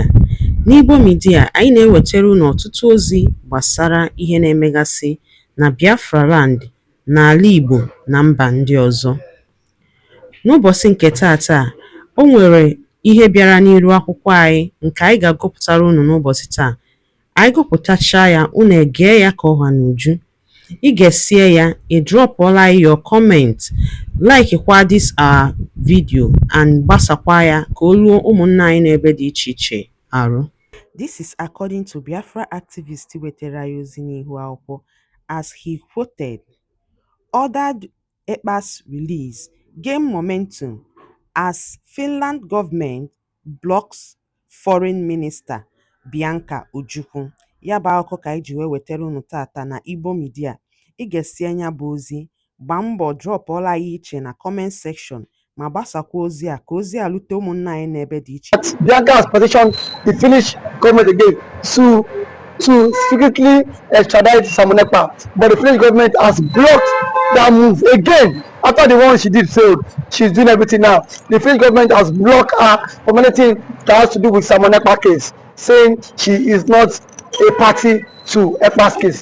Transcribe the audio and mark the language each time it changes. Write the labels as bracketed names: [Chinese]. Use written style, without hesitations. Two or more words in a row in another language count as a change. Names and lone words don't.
[Igbo] N'Igbo Media, anyị na-ewetara unu ọtụtụ ozi gbasara ihe na-emegasị na Biafra Land, n'ala Igbo na mba ndị ọzọ. N'ụbọchị nke taata, o nwere ihe bịara n'iru akwụkwọ anyị nke anyị ga-agụpụtara unu n'ụbọchị taa. Anyị gụpụtachaa ya, unu egee ya ka ọha n'uju. Ị ga-esie ya, ị drọpụọla [English] your comment, [Igbo] like kwa [English] this our video [Igbo] and gbasakwa ya ka o ruo ụmụnna anyị n'ebe dị iche iche arụ. [English] This is according to Biafra activist [Igbo] wetara ya ozi n'ihu akwụkwọ, [English] as he quoted, ordered EKPA'S release gain momentum as Finland government blocks foreign minister Bianca Ojukwu. [Igbo] Ya bụ akụkọ ka anyị ji wee wetara unu tata na Igbo Media. Ị ga-esi anya bụ ozi, gbaa mbọ drọpụọla ya iche na [English] comment section [Igbo] ma gbasakwa ozi a ka ozi a lute ụmụnna anyị n'ebe dị iche. [English] Bianca has petitioned the Finnish government again to secretly extradite Simon Ekpa, but the Finnish government has blocked that move again. After the one she did failed, she's doing everything now. The Finnish government has blocked her from anything that has to do with Simon Ekpa case, saying she is not a party to Ekpa's case.